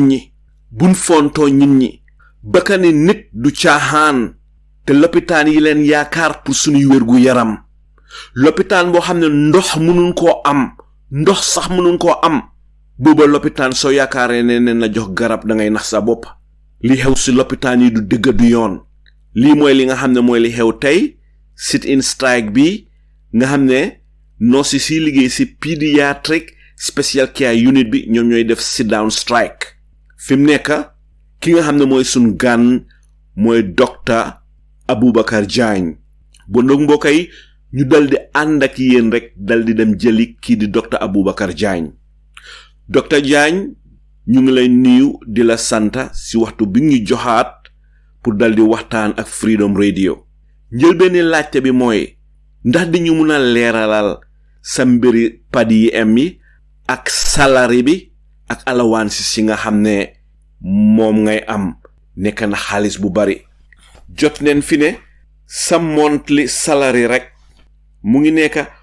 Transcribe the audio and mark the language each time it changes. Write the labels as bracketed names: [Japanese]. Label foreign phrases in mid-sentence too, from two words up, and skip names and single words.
[Wolof] nit ñi bakani nit du caaxaan te lopitaan yi leen yaakaar pour suñuy wérgu yaram lopitaan boo xam ne ndox mënuñ koo am ndox sax mënuñ koo am booba lopitaan soo yaakaaree ne na jox garab da ngay nax sa bopp li xew si lopitaan yi du dëgg du yoon lii mooy li nga xam ne mooy li xew tey [English] sit in strike [Wolof] bi nga xam ne nurse si liggéey si Paediatric Special Care Unit bi ñoom ñooy def [English] sit down strike [Wolof] fi mu nekk ki nga xam ne mooy sun gan mooy Dr. Abubacarr Jagne bu ndog mbokk yi ñu daldi ànd ak yéen rek daldi dem jëli kii di Dr. Abubacarr Jagne Dr. Jagne ñu ngi lay nuyu di la santa si waxtu bi ñu joxaat pour daldi waxtaan ak Freedom Radio njëlbeeni laajte bi mooy ndax di ñu mun a leeralal sa mbiri PADM yi ak salary bi ak allowances si nga xam ne moom ngay am nekk na xaalis bu bari jot neen fi ne sa [English] monthly salary [Wolof] rek mu ngi nekk